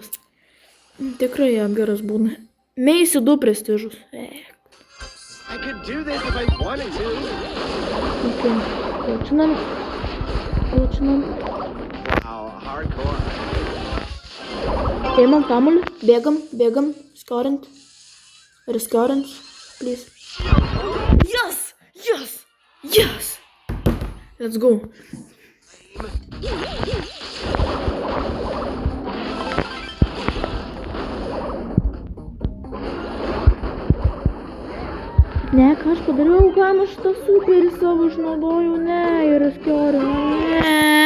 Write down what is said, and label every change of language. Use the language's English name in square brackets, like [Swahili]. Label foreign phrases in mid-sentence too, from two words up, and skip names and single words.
[Lithuanian] Tikrai Edgaras būna. Meisi 2 prestižus. Okay. Jaučiam. Paimam kamuolį. Bėgam. Skorint. [English] Please. Yes! Let's go. [Lithuanian] Ne, ką aš padariau, kam aš tą superį savo išnaudojau, ne, ir skiorinau, ne.